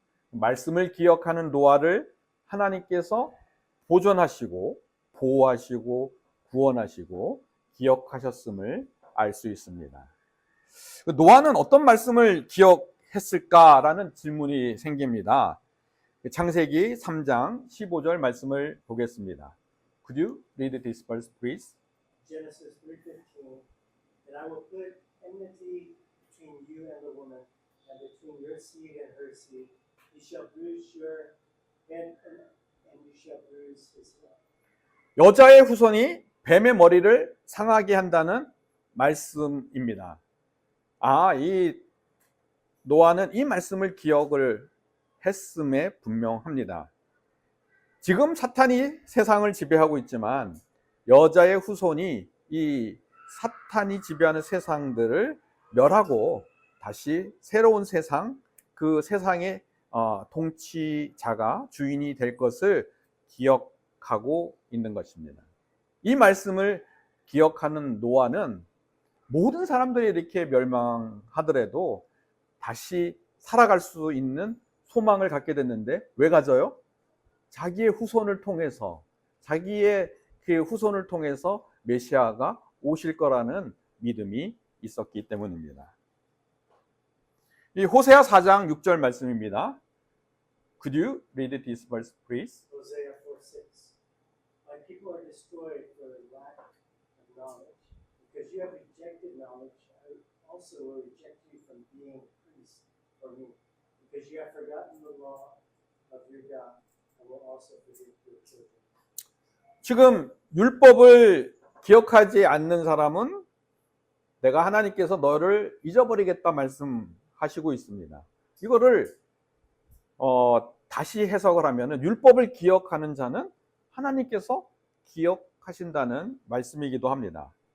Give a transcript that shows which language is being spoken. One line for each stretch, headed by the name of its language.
Korean: 말씀을 기억하는 노아를 하나님께서 보존하시고 보호하시고 구원하시고 기억하셨음을 알 수 있습니다. 노아는 어떤 말씀을 기억했을까라는 질문이 생깁니다. 창세기 3장 15절 말씀을 보겠습니다.
English: Could you read this verse, please? Genesis 3:15, and I will put enmity between you and the woman, and between your seed and her seed. He shall bruise your head, and you shall bruise his heel.
Korean: 여자의 후손이 뱀의 머리를 상하게 한다는 말씀입니다. 이 노아는 이 말씀을 기억을 했음에 분명합니다. 지금 사탄이 세상을 지배하고 있지만 여자의 후손이 이 사탄이 지배하는 세상들을 멸하고 다시 새로운 세상, 그 세상의 통치자가 주인이 될 것을 기억하고 있는 것입니다. 이 말씀을 기억하는 노아는 모든 사람들이 이렇게 멸망하더라도 다시 살아갈 수 있는 소망을 갖게 됐는데 왜 가져요? 자기의 후손을 통해서, 자기의 그 후손을 통해서 메시아가 오실 거라는 믿음이 있었기 때문입니다. 이 호세아 4장 6절 말씀입니다.
English: Could you read this verse, please? Hosea 4:6. My people are destroyed for lack of knowledge. Because you have rejected knowledge, I also will reject you from being priests for me. Because you have forgotten the law of your God, I will also forget your children.
Korean: 지금 율법을 기억하지 않는 사람은 내가 하나님께서 너를 잊어버리겠다 말씀하시고 있습니다. 이거를 다시 해석을 하면은 율법을 기억하는 자는 하나님께서 기억하신다는 말씀이기도 합니다.